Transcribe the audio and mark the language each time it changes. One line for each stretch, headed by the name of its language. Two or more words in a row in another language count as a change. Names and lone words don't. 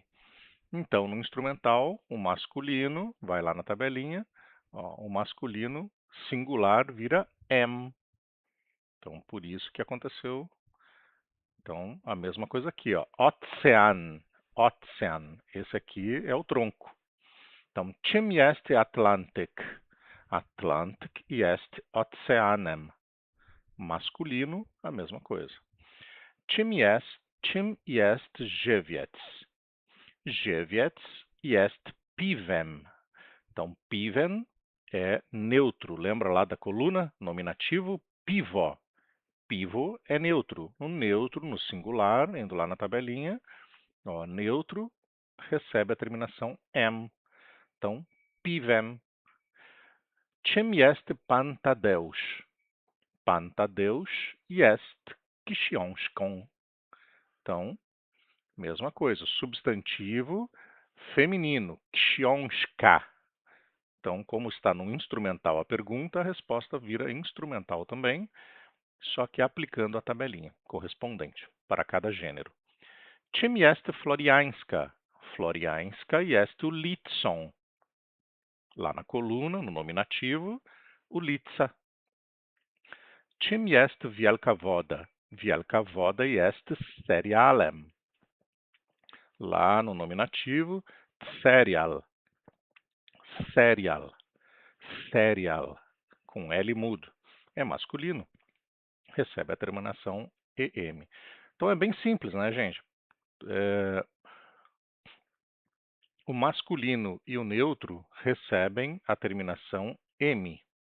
Portuguese: Então, no instrumental, o masculino, vai lá na tabelinha, ó, o masculino singular vira M. Então, por isso que aconteceu. Então, a mesma coisa aqui, ó. Ocean, ocean. Esse aqui é o tronco. Então,
Polish: czym jest Atlantic? Atlantic jest oceanem.
Portuguese: Masculino, a mesma coisa.
Polish: Czym jest Żywiec? Żywiec jest piwem.
Portuguese: Então, piwem é neutro. Lembra lá da coluna? Nominativo, pivo. Pivo é neutro. O neutro, no singular, indo lá na tabelinha, ó, neutro recebe a terminação em. Então,
Polish: piwem. Czym jest Pantadeusz? Pantadeusz jest książką.
Portuguese: Então, mesma coisa. Substantivo feminino, książka. Então, como está no instrumental a pergunta, a resposta vira instrumental também, só que aplicando a tabelinha correspondente para cada gênero.
Polish: Czym jest Florianska? Florianska jest ulicą.
Portuguese: Lá na coluna, no nominativo, ulica.
Polish: Czym jest Wielka Woda? Wielka Woda jest cerealem.
Portuguese: Lá no nominativo, cereal. Cereal. Cereal. Com L mudo. É masculino. Recebe a terminação EM. Então é bem simples, né, gente? O masculino e o neutro recebem a terminação M.